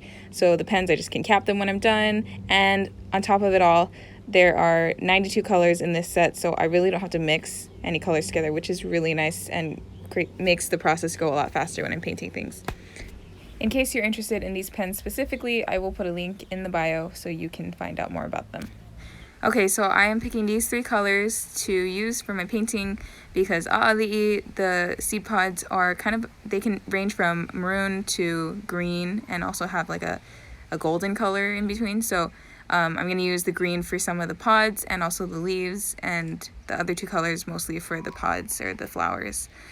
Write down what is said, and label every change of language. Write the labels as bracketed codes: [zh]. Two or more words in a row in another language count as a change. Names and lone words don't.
[en] So the pens, I just can cap them when I'm done. And on top of it all, there are 92 colors in this set, so I really don't have to mix any colors together, which is really nice and makes the process go a lot faster when I'm painting things. In case you're interested in these pens specifically, I will put a link in the bio so you can find out more about them. Okay, so I am picking these three colors to use for my painting because ʻAʻaliʻi, the seed pods are they can range from maroon to green and also have like a golden color in between. So I'm going to use the green for some of the pods and also the leaves, and the other two colors mostly for the pods or the flowers.